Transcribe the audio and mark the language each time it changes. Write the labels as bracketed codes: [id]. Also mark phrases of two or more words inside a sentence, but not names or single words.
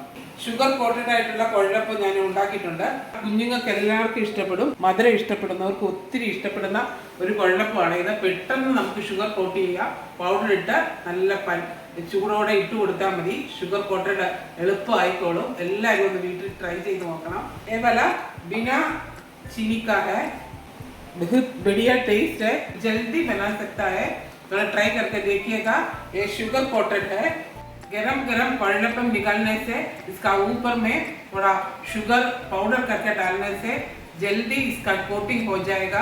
[en] sugar coated [ml] ആയിട്ടുള്ള കുഴലപ്പം ഞാൻ ഉണ്ടാക്കിയിട്ടുണ്ട്. കുഞ്ഞുങ്ങൾക്ക് എല്ലാവർക്കും ഇഷ്ടപ്പെടും. മധുരം ഇഷ്ടപ്പെടുന്നവർക്ക് ഒത്തിരി ഇഷ്ടപ്പെടുന്ന ഒരു കുഴലപ്പമാണ് ഇത്. പെട്ടെന്ന് നമുക്ക് [en] sugar coat [ml] ചെയ്യാം. പൗഡർ ഇട്ട് നല്ല ചൂടോടെ ഇട്ട് കൊടുത്താൽ മതി. [en] sugar coated [ml] എളുപ്പമായിക്കോളും. എല്ലാവരും ഒന്ന് വീട്ടിൽ ട്രൈ ചെയ്ത് നോക്കണം. [hi] ഏവല ബിന चीनी का है, बहुत बढ़िया टेस्ट है, जल्दी बना सकता है. थोड़ा ट्राई करके देखिएगा. ये [en] sugar coated [hi] है. गरम गरम कुഴലപ്പം निकालने से इसका ऊपर में थोड़ा [en] sugar powder [hi] करके डालने से जल्दी इसका कोटिंग हो जाएगा.